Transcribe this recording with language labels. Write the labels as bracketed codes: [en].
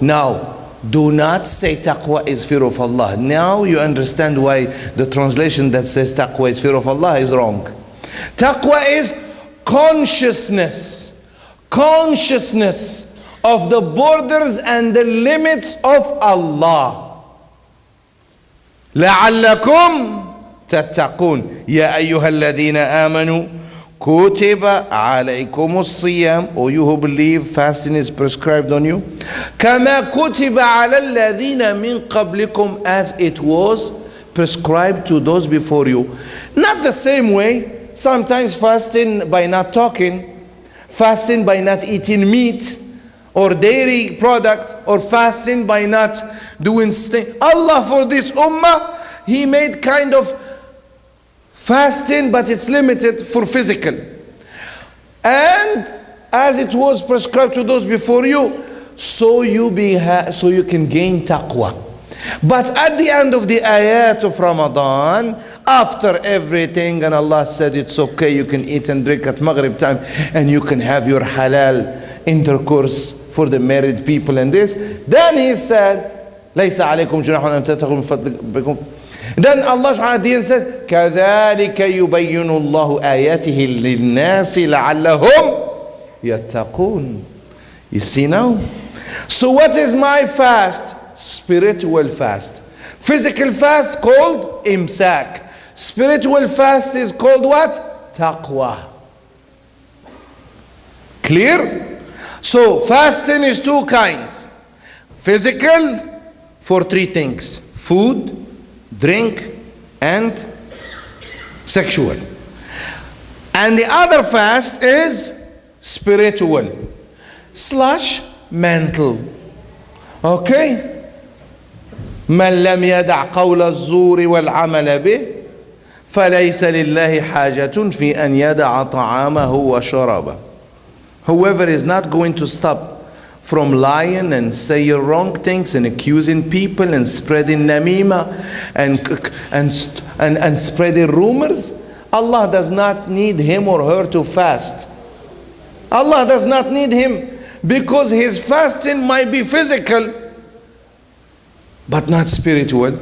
[en] Now, do not say taqwa is fear of Allah. Now you understand why the translation that says taqwa is fear of Allah is wrong. Taqwa is consciousness. Consciousness of the borders and the limits of Allah. [ar] لعلكم تتقون يا أيها الذين آمنوا كتب عليكم الصيام. [en] O you who believe, fasting is prescribed on you. [ar] كما كتب على الذين من قبلكم, [en] as it was prescribed to those before you. Not the same way. Sometimes fasting by not talking, fasting by not eating meat or dairy products, or fasting by not doing things. Allah, for this ummah, He made kind of fasting, but it's limited for physical. And as it was prescribed to those before you, so you can gain taqwa. But at the end of the ayat of Ramadan, after everything, and Allah said it's okay, you can eat and drink at Maghrib time, and you can have your halal intercourse for the married people and this. Then He said, [ar] ليس عليكم جناح أن تبتغوا من فضلكم. [en] Then Allah subhanahu wa ta'ala said, [ar] كذلك يبين الله آياته للناس لعلهم يتقون. [en] You see now? So what is my fast? Spiritual fast. Physical fast called imsak. Spiritual fast is called what? Taqwa. Clear? So fasting is 2 kinds. Physical for 3 things: food, drink, and sexual. And the other fast is spiritual / mental. Okay? [ar] من لم يدع قول الزور والعمل به فليس لله حاجة في أن يدع طعامه وشرابه. [en] Whoever is not going to stop from lying and saying wrong things and accusing people and spreading namima and spreading rumors, Allah does not need him or her to fast. Allah does not need him, because his fasting might be physical but not spiritual.